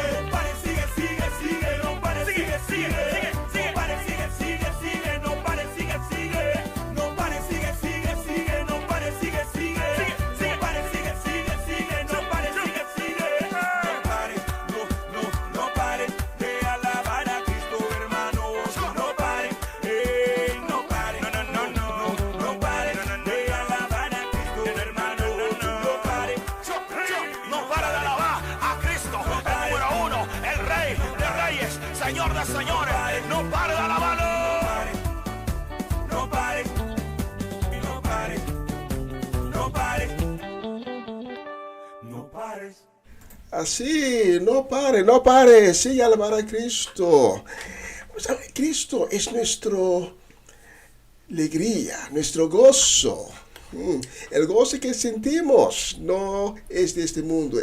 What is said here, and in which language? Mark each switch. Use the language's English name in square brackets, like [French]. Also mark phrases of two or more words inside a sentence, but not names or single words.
[Spanish] No pare, sigue, no pare, sigue, no pare, sigue, no pare, sigue, no pare, sigue, no pare, sigue, no pare, sigue, no pare, no pare de alabar a Cristo, hermano. No pare, no pare, no pare de alabar a Cristo, hermano. No pare, no para de alabar a Cristo, el número uno, el Rey de Reyes, Señor de Señores. No pare de alabarlo. No pare, no pare, no pare, no pares. Así, no pare, sigue a alabar a Cristo. ¿Sabe? Cristo es nuestra alegría, nuestro gozo. El gozo que sentimos no es de este mundo.